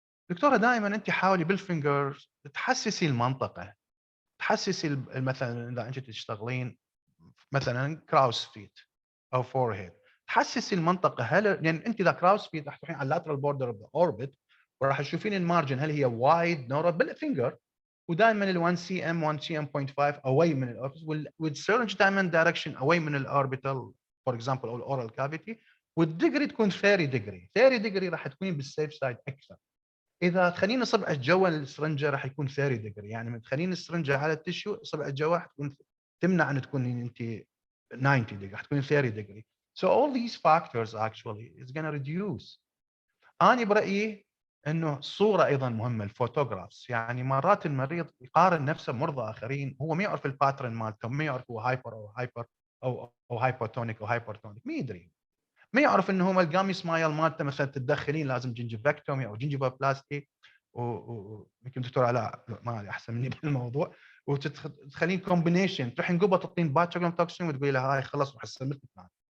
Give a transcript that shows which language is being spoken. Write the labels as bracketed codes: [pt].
[ar] دكتوره دائما انت حاولي بالفينجر تحسسي المنطقه، تحسسي مثلا اذا انت تشتغلين مثلا كراوس فيت او فور هيد، تحسسي المنطقه هل، لان انت اذا كراوس فيت راح تروحين على اللاترال بوردر اوف ذا اوربت وراح تشوفين المارجن هل هي وايد نورا بالفينجر، ودائما ال 1 سي ام 1 سي ام 0.5 اواي من الاوربت، والسيرنج دائما دايركشن اواي من الاوربيتال [en] for example [ar] او الاورال كافيتي، والديجري تكون 30 ديجري. 30 ديجري راح تكونين بالسيف سايد اكثر. اذا تخلين صبعك جوا السرنجه راح يكون 30 ديجري، يعني من تخلين السرنجه على التشيو صبعك جوا راح تكون تمنع ان تكون انت 90 ديجري، راح تكون 30 ديجري. [en] So all these factors actually is going to reduce. [ar] انا برايي انه الصوره ايضا مهمه، الفوتوغرافز. يعني مرات المريض يقارن نفسه بمرضى اخرين، هو ما يعرف الباترن مالتهم، ما يعرف هو هايبر او هايبر او هايبوتونيك او هايبرتونيك، ما يدري. ما يعرف انه هو الجامي سمايل مالته مثلا تتدخلين لازم جنجفكتومي او جنجيفال بلاستي، ويمكن دكتور علاء ما احسن مني بالموضوع، وتدخلين كومبينيشن، تروحين قبل تعطين باتشولام توكسين وتقولي له هاي خلص وحسن مثل